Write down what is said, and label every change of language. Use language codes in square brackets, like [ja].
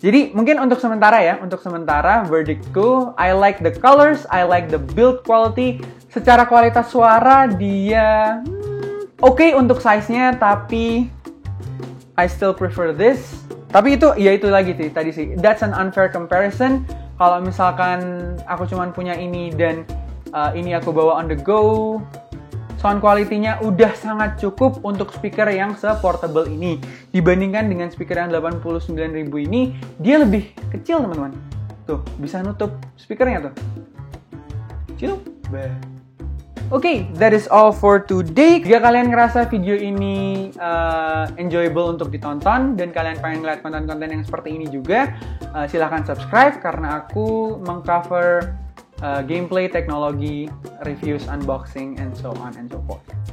[id] Jadi mungkin untuk sementara verdictku, [en] I like the colors, I like the build quality. [id] Secara kualitas suara dia oke untuk size-nya, tapi [en] I still prefer this. [id] Tapi itu lagi sih tadi sih. [en] That's an unfair comparison. [id] Kalau misalkan aku cuman punya ini dan ini aku bawa [en] on the go, [id] sound quality-nya udah sangat cukup untuk speaker yang se-portable ini. Dibandingkan dengan speaker yang 89.000 ini, dia lebih kecil teman-teman. Tuh, bisa nutup speakernya tuh. Kecil. [en] Oke, that is all for today. [id] Jika kalian ngerasa video ini enjoyable untuk ditonton dan kalian pengen ngeliat konten-konten yang seperti ini juga, silahkan subscribe karena aku mengcover gameplay, teknologi, reviews, unboxing, [en] and so on and so forth.